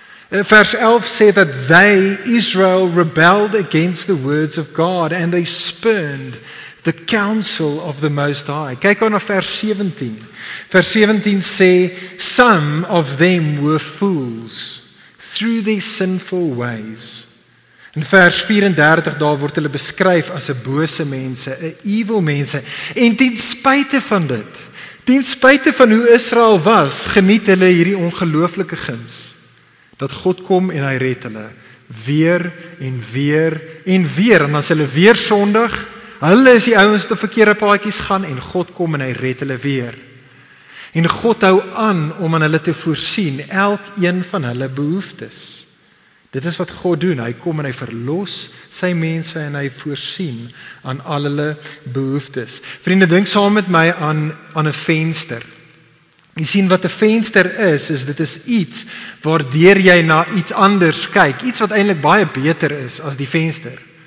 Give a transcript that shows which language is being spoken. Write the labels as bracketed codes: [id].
[af] Vers 11 sê [en] that they, Israel, rebelled against the words of God and they spurned the counsel of the Most High. [af] Kyk nou na vers 17. Vers 17 sê, [en] some of them were fools through their sinful ways. [af] In vers 34 daar word hulle beskryf as 'n bose mense, 'n evil mense. En ten spyte van dit, ten spyte van hoe Israel was, geniet hulle hierdie ongelooflike guns. dat God kom en hy red hulle, weer en weer en weer, en dan is hulle weer sondig, hulle is die ouens wat op verkeerde paadjies gaan, en God kom en hy red hulle weer. En God hou aan om aan hulle te voorsien, elkeen van hulle behoeftes. Dit is wat God doen, hy kom en hy verlos sy mense en hy voorsien aan al hulle behoeftes. Vriende, dink saam met my aan 'n venster. Jy sien wat 'n venster is dit is iets waardeur jy na iets anders kyk, iets wat eintlik baie beter is as die venster.